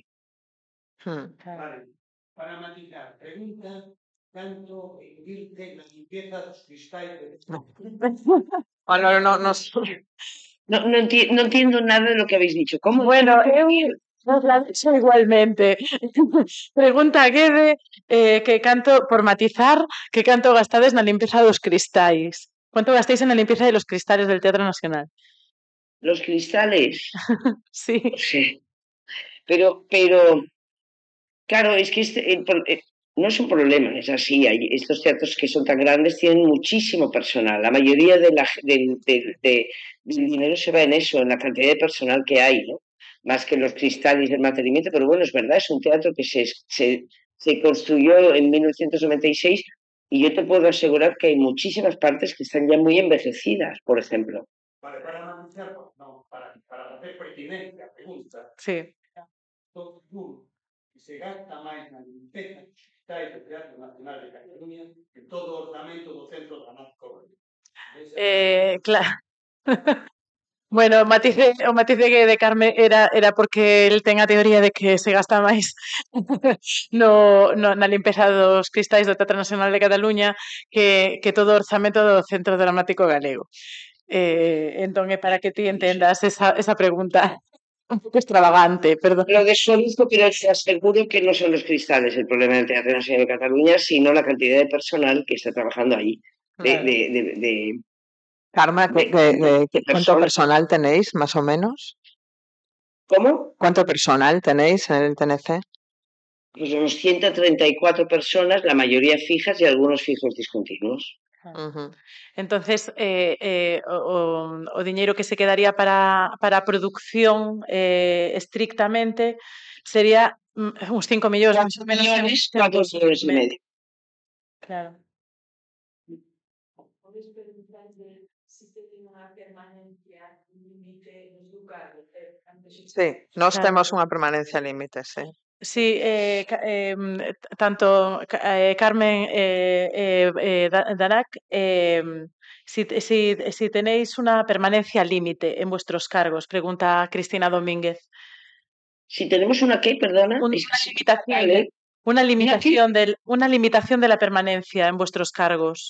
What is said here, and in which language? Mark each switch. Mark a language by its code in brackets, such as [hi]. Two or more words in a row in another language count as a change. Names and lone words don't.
[es] Vale, para matizar, pregunta tanto invierte la limpieza de los cristales. No entiendo nada de lo que habéis dicho. ¿Cómo? Bueno, eso igualmente. [gl] Pregunta a Guede que canto, por matizar, que canto gastades na limpeza dos cristais. [es] ¿Cuánto gastáis en la limpieza de los cristales del Teatro Nacional? Los cristales. Sí. Sí. Pero claro, es que no es un problema, es así. Estos teatros que son tan grandes tienen muchísimo personal. La mayoría del dinero se va en eso, en la cantidad de personal que hay, ¿no? Más que los cristales del mantenimiento. Pero bueno, es verdad, es un teatro que se construyó en 1996 y yo te puedo asegurar que hay muchísimas partes que están ya muy envejecidas, por ejemplo. Vale, para anunciar, no, para hacer pertinencia, pregunta. Sí. [gl] Se gasta máis na limpeza dos cristais do Teatro Nacional de Cataluña que todo o orzamento do Centro Dramático. Claro. Bueno, o matice que de Carme era porque el ten a teoría de que se gasta máis na limpeza dos cristais do Teatro Nacional de Cataluña que todo o orzamento do Centro Dramático Galego. Entón, é para que ti entendas esa pregunta un pouco extravagante, perdón. [es] Lo desconozco, pero te aseguro que no son los cristales el problema del Teatro Nacional de Cataluña, sino la cantidad de personal que está trabajando allí. Carmen, ¿cuánto personal tenéis, más o menos? ¿Cómo? ¿Cuánto personal tenéis en el TNC? Pues unos 134 personas, la mayoría fijas y algunos fijos discontinuos. [gl] Entonces, o diñeiro que se quedaría para a producción estrictamente sería uns 5 millóns, máis ou menos. 4 millóns e medio. Claro. Podes preguntarle se ten unha permanencia límite nos lugares? Sí, nós temos unha permanencia límite, sí. [es] Sí, tanto Carmen Darac, si tenéis una permanencia límite en vuestros cargos, pregunta Cristina Domínguez. Si tenemos una qué, perdona. Una limitación de la permanencia en vuestros cargos.